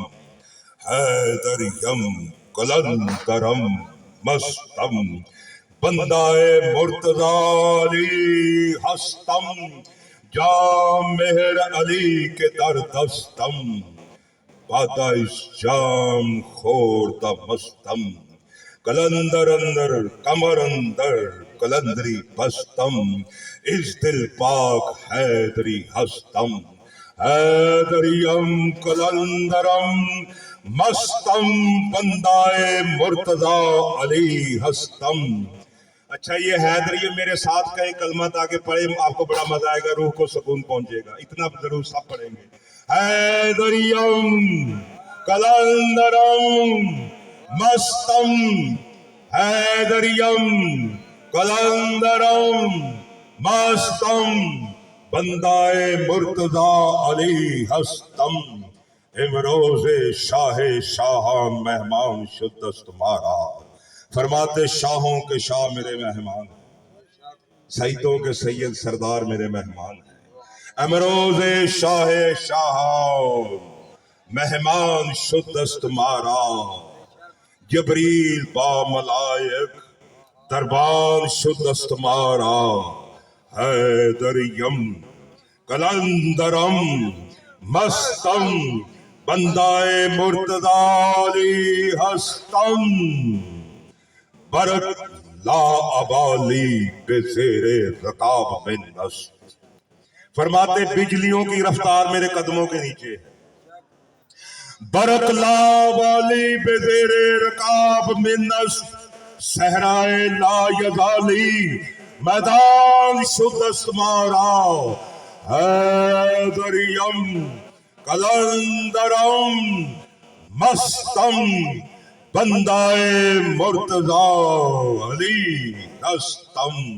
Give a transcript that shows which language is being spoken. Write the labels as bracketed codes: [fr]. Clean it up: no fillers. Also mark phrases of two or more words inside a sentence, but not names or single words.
[fa] حیدریم کلندرم مستم بندائے مرتضی علی ہستم. جام مہر علی کے در دستم پادائش جام خورتا مستم. کلندر اندر کمر اندر کلندری بستم. اس دل پاک حیدری ہستم. حیدریم کلندرم مستم بندائے مرتضی علی ہستم. [ur] اچھا یہ حیدریم میرے ساتھ کہیں کلمہ تاکہ پڑھیں، آپ کو بڑا مزہ آئے گا، روح کو سکون پہنچے گا. اتنا ضرور سب پڑھیں گے. [fa] حیدریم کلندرم مستم. حیدریم کلندرم مستم بندائے مرتضی علی ہستم. امروز شاہ شاہان مہمان شدست مارا. [ur] فرماتے شاہوں کے شاہ میرے مہمان ہیں، سیدوں کے سید سردار میرے مہمان ہیں. [fa] امروز شاہ شاہان مہمان شدست مارا. جبریل با ملائک دربان شدست مارا. حیدریم کلندرم مستم بندائے مرتضی علی ہستم. برق لا ابالی بے زیر رکاب میں نصب. [ur] فرماتے بجلیوں کی رفتار میرے قدموں کے نیچے ہے. [fa] برق لا ابالی بے زیر رکاب میں نصب. صحرائے لا یزالی میدان شدست مارا. حیدریم کلندرم مستم بندائے مرتضی علی ہستم.